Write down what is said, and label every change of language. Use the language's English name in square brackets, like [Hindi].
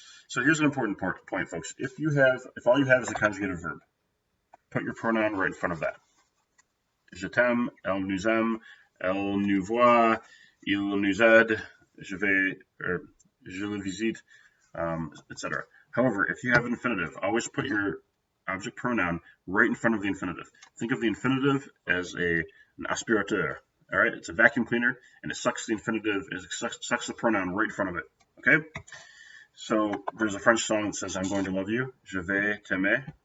[English] So here's an important point, folks. If all you have is a conjugated verb, put your pronoun right in front of that. [French] Je t'aime, elle nous aime, elle nous voit, il nous aide, je le visite, etc. [English] However, if you have an infinitive, always put your object pronoun right in front of the infinitive. Think of the infinitive as an aspirateur. All right, it's a vacuum cleaner, and it sucks the infinitive, it sucks the pronoun right in front of it. Okay. So there's a French song that says, "I'm going to love you." [French] Je vais t'aimer.